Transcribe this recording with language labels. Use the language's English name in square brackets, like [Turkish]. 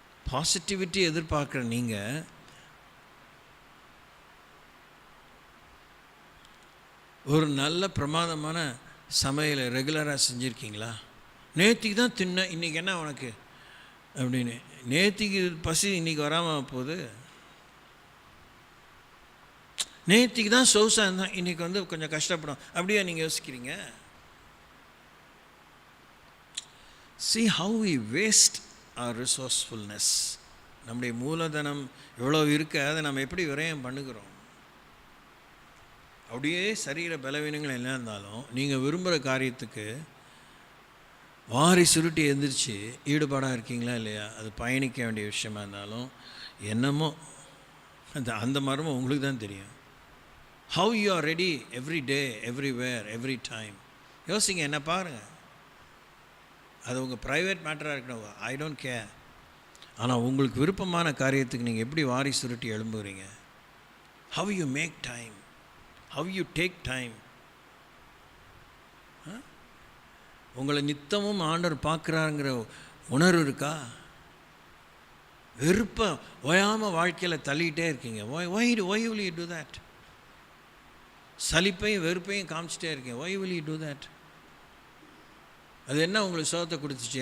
[Tamil] Positivity எதிர்பார்க்குற நீங்கள் ஒரு நல்ல பிரமாதமான சமையலை ரெகுலராக செஞ்சுருக்கீங்களா? நேற்றுக்கு தான் தின்ன, இன்றைக்கி என்ன உனக்கு அப்படின்னு. நேற்றுக்கு பசி இன்றைக்கி வராமல் போகுது. நேற்றுக்கு தான் சொகுசாக இருந்தால் இன்றைக்கி வந்து கொஞ்சம் கஷ்டப்படும். அப்படியே நீங்கள் யோசிக்கிறீங்க? [English] See how we waste our resourcefulness. [Tamil] நம்முடைய மூலதனம் எவ்வளோ இருக்கு, அதை நம்ம எப்படி விரயம் பண்ணுகிறோம். அப்படியே சரீர பலவீனங்கள் என்ன இருந்தாலும் நீங்கள் விரும்புகிற காரியத்துக்கு வாரி சுருட்டி எந்திரிச்சு ஈடுபாடாக இருக்கீங்களா இல்லையா? அது பயணிக்க வேண்டிய விஷயமா இருந்தாலும் என்னமோ அந்த மர்மம் உங்களுக்கு தான் தெரியும். [English] How you are ready every day, everywhere, every time. [Tamil] யோசிங்க, என்ன பாருங்கள். அது உங்கள் ப்ரைவேட் மேட்டராக இருக்கணும், [English] I don't care. [Tamil] ஆனால் உங்களுக்கு விருப்பமான காரியத்துக்கு நீங்கள் எப்படி வாரி சுருட்டி எழும்புகிறீங்க? [English] How you make time, how you take time. [Tamil] உங்களை நித்தமும் ஆண்டவர் பார்க்குறாங்கிற உணர்வு இருக்கா? வெறுப்பை ஓயாமல் வாழ்க்கையில் தள்ளிக்கிட்டே இருக்கீங்க. [English] why will you do that? [Tamil] சலிப்பையும் வெறுப்பையும் காமிச்சிட்டே இருக்கீங்க. [English] why will you do that? [Tamil] அது என்ன உங்களுக்கு சோகத்தை கொடுத்துச்சு?